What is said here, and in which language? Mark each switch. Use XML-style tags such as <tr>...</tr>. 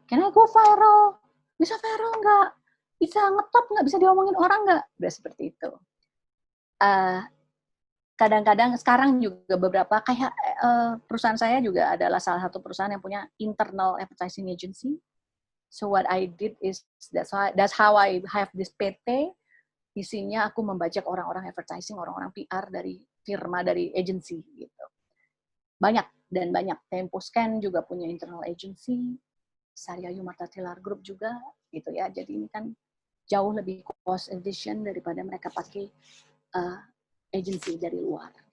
<en>Can I go viral?</en> <id>Bisa viral enggak? Bisa ngetop enggak? Bisa diomongin orang enggak? Udah seperti itu. Kadang-kadang sekarang juga beberapa kayak perusahaan saya juga adalah salah satu perusahaan yang punya internal advertising agency.</id> <en>So what I did is that's how I have this PT.</en> <id>Isinya aku membajak orang-orang advertising, orang-orang PR dari firma, dari agency gitu. Banyak dan banyak. Temposcan juga punya internal agency. Saryayu Marta Tilar Group juga gitu ya. Jadi ini kan jauh lebih cost efficient daripada mereka pakai agency dari luar.</id>